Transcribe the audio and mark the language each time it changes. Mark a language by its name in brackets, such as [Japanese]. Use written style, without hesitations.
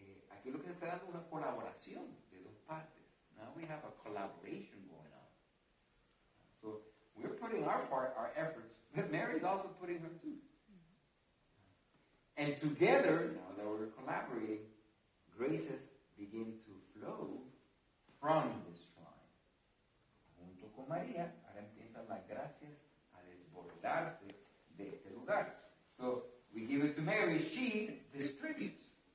[Spanish] Aquí lo que se está dando es una colaboración de dos partes. [English] Now we have a collaboration going on. So we're putting our part, our efforts, but Mary's also putting her too. And together, now that we're collaborating, graces begin to flow from this shrine. [Spanish] Junto con María, ahora empiezan las gracias a desbordarse de este lugar. [English] So we give it to Mary, she distributes.